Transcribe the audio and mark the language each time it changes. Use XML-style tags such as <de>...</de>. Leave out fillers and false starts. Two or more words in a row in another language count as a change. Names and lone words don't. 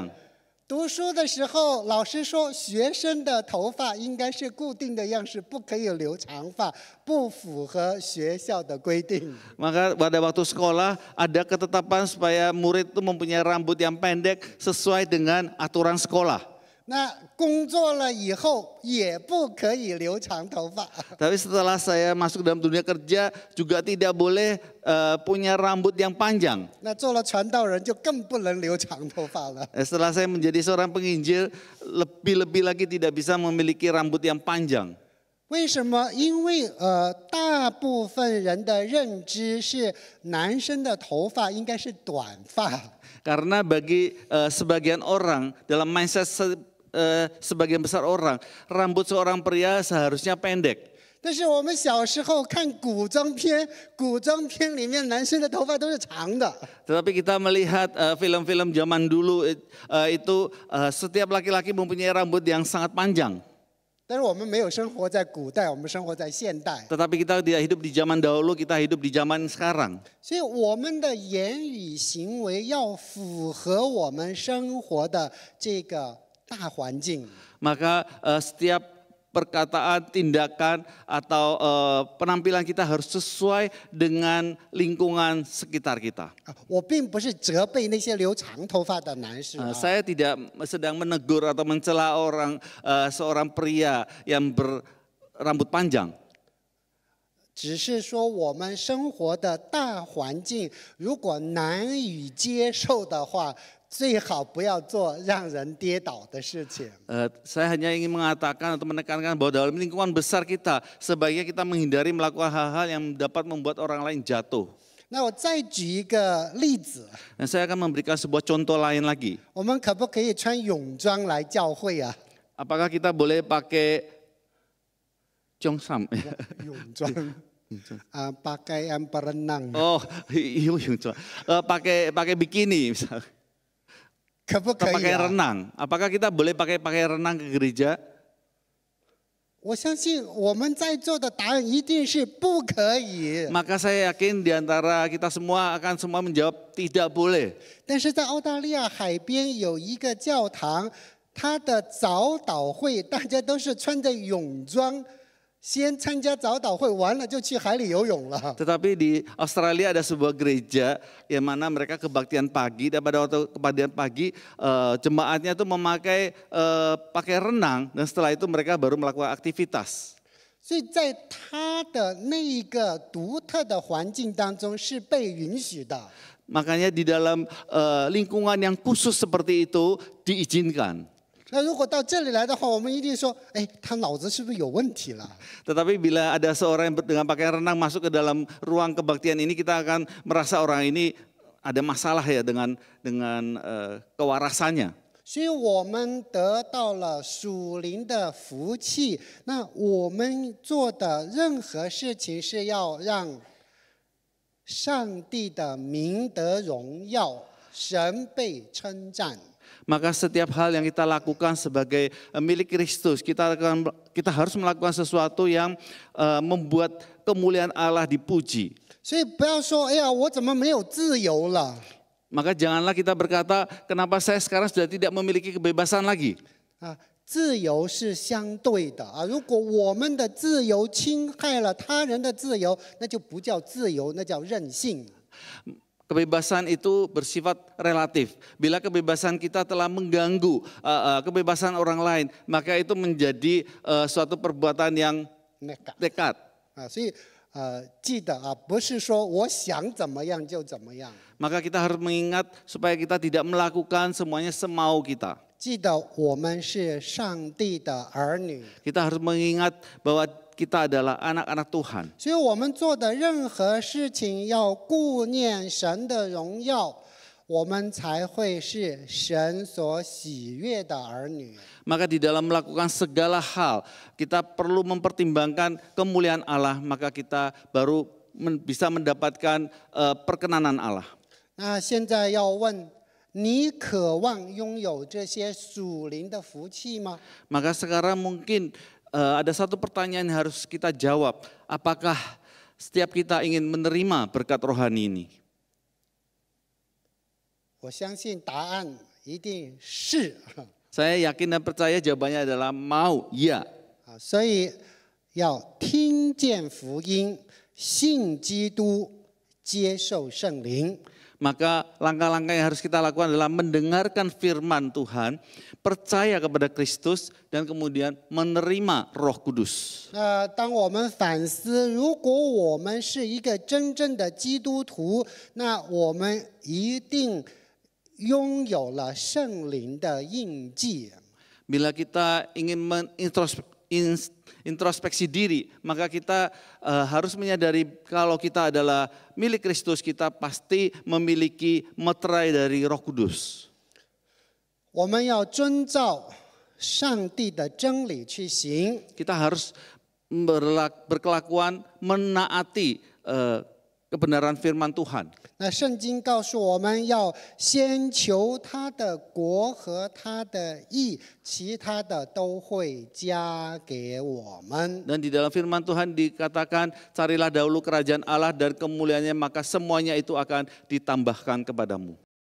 <zh>读书的时候，老师说学生的头发应该是固定的样式，不可以留长发，不符合学校的规定。</zh> <id>Maka pada waktu sekolah ada ketetapan supaya murid itu mempunyai rambut yang pendek sesuai dengan aturan sekolah.</id> <zh>那工作了以后也不可以留长头发。</zh> <id>Tapi setelah saya masuk dalam dunia kerja juga tidak boleh punya rambut yang panjang.</id> <zh>那做了传道人就更不能留长头发了。</zh> <id>Setelah saya menjadi seorang penginjil, lebih-lebih lagi tidak bisa memiliki rambut yang panjang.</id> <zh>为什么？因为大部分人的认知是男生的头发应该是短发。</zh> <id>Karena bagi sebagian orang dalam mindset sebagian besar orang, rambut seorang pria seharusnya pendek.</id> <zh>但是我们小时候看古装片，古装片里面男生的头发都是长的。</zh> <id>Tetapi kita melihat film-film zaman dulu itu setiap laki-laki mempunyai rambut yang sangat panjang.</id> <zh>但是我们没有生活在古代，我们生活在现代，</zh> <id>Tetapi kita tidak hidup di zaman dahulu, kita hidup di zaman sekarang.</id> <zh>所以我们的言语行为要符合我们生活的这个大环境。</zh> <id>Maka setiap perkataan, tindakan atau penampilan kita harus sesuai dengan lingkungan sekitar kita.</id> <zh>我并不是责备那些留长头发的男士啊，</zh> <id>Saya tidak sedang menegur atau mencela seorang pria yang berambut panjang.</id> <zh>只是说我们生活的大环境如果难以接受的话，最好不要做让人跌倒的事情。</zh> <id>Saya hanya ingin mengatakan atau menekankan bahwa dalam lingkungan besar kita, sebaiknya kita menghindari melakukan hal-hal yang dapat membuat orang lain jatuh.</id> <zh>那我再举一个例子，</zh> <id>Dan saya akan memberikan sebuah contoh lain lagi.</id> <zh>我们可不可以穿泳装来教会啊？</zh> <id>Apakah kita boleh pakai Cheongsam? 泳装 pakaian berenang， Oh, pakai bikini misalnya.</id> <zh>可不可</zh> <id>Atau</id> <zh>以</zh> <id>pakai 啊？ renang. Apakah kita boleh pakai renang ke gereja?</id> <zh>我相信我们在座的答案一定是不可以。</zh> <id>Maka saya yakin di antara kita semua akan semua menjawab tidak boleh.</id> <zh>但是在澳大利亚海边有一个教堂，它的早祷会大家都是穿着泳装，先参加早祷会，完了就去海里游泳了。</zh> <id>Tetapi di Australia ada sebuah gereja yang mana mereka kebaktian pagi, dan pada waktu kebaktian pagi jemaatnya itu memakai pakai renang, dan setelah itu mereka baru melakukan aktivitas.</id> <zh>所以在它的那一个独特的环境当中是被允许的。</zh> <id>Makanya di dalam lingkungan yang khusus seperti itu diizinkan.</id> <zh>那如果到这里来的话，我们一定说，哎，他脑子是不是有问题了？</zh> <id>Tetapi bila ada seorang yang dengan pakaian renang masuk ke dalam ruang kebaktian ini, kita akan merasa orang ini ada masalah ya dengan kewarasannya.</id> <zh>所以我们得到了属灵的福气。那我们做的任何事情是要让上帝的名得荣耀，神被称赞。</zh> <id>Maka setiap hal yang kita lakukan sebagai milik Kristus, kita harus melakukan sesuatu yang membuat kemuliaan Allah dipuji.</id> <zh>所以不要说，哎呀，我怎么没有自由了？</zh> <id>Maka janganlah kita berkata, kenapa saya sekarang sudah tidak memiliki kebebasan lagi.</id> <zh>啊，自由是相对的啊。如果我们的自由侵害了他人的自由，那就不叫自由，那叫任性。</zh> <id>Kebebasan itu bersifat relatif. Bila kebebasan kita telah mengganggu kebebasan orang lain, maka itu menjadi suatu perbuatan yang nekat.</id> <zh>啊，所以记得啊，不是说我想怎么样就怎么样。</zh> <id>Maka kita harus mengingat supaya kita tidak melakukan semuanya semau kita.</id> <zh>记得我们是上帝的儿女，</zh> <id>Kita harus mengingat bahwa kita adalah anak-anak Tuhan.</id> <zh>所以我们做的任何事情要顾念神的荣耀。我们才会是神所喜悦的儿女。</zh> <id>Maka di dalam melakukan segala hal, kita perlu mempertimbangkan kemuliaan Allah, maka kita baru bisa mendapatkan perkenanan Allah.</id> <zh>那现在要问，你渴望拥有这些属灵的福气吗？</zh> <id>Maka sekarang mungkin ada satu pertanyaan yang harus kita jawab. Apakah setiap kita ingin menerima berkat rohani ini?</id> <zh>我相信答案一定是。</zh> <id>Saya yakin dan percaya jawabannya adalah mau, ya.</id> <zh>所以要听见福音，信基督，接受圣灵。</zh> <id>Maka langkah-langkah yang harus kita lakukan adalah mendengarkan firman Tuhan, percaya kepada Kristus, dan kemudian menerima Roh Kudus.</id> <zh>当我们反思，如果我们是一个真正的基督徒，那我们一定拥有了圣灵的印记。</zh> <id>Bila kita ingin introspeksi diri, maka kita harus menyadari kalau kita adalah milik Kristus, kita pasti memiliki meterai dari Roh Kudus.</id> <zh>我们要遵照上帝的真理去行。</zh> <id>Kita harus berkelakuan menaati kebenaran firman Tuhan.</id> <zh>那圣经告诉我们要先求他的国和他的义，其他的都会加给我们。</zh> <id>Dan di dalam firman Tuhan dikatakan, carilah dahulu kerajaan Allah dan kemuliaannya, maka semuanya itu akan ditambahkan kepadamu.</id>